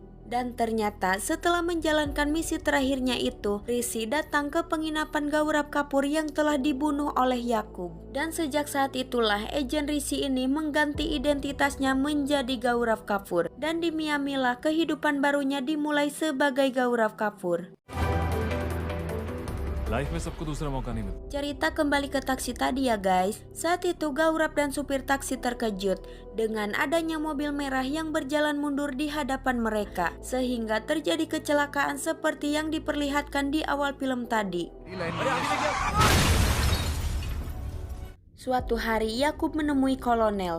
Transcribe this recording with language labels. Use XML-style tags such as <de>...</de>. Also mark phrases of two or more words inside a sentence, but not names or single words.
<id>Dan ternyata setelah menjalankan misi terakhirnya itu, Risi datang ke penginapan Gaurav Kapoor yang telah dibunuh oleh Yakub. Dan sejak saat itulah agen Risi ini mengganti identitasnya menjadi Gaurav Kapoor. Dan di Miami lah kehidupan barunya dimulai sebagai Gaurav Kapoor.</id> <hi>लाइफ में सबको दूसरा मौका नहीं मिलता.</hi> <id>Cerita kembali ke taksi tadi ya guys. Saat itu Gaurav dan supir taksi terkejut dengan adanya mobil merah yang berjalan mundur di hadapan mereka, sehingga terjadi kecelakaan seperti yang diperlihatkan di awal film tadi. Suatu hari Yakub menemui kolonel.</id>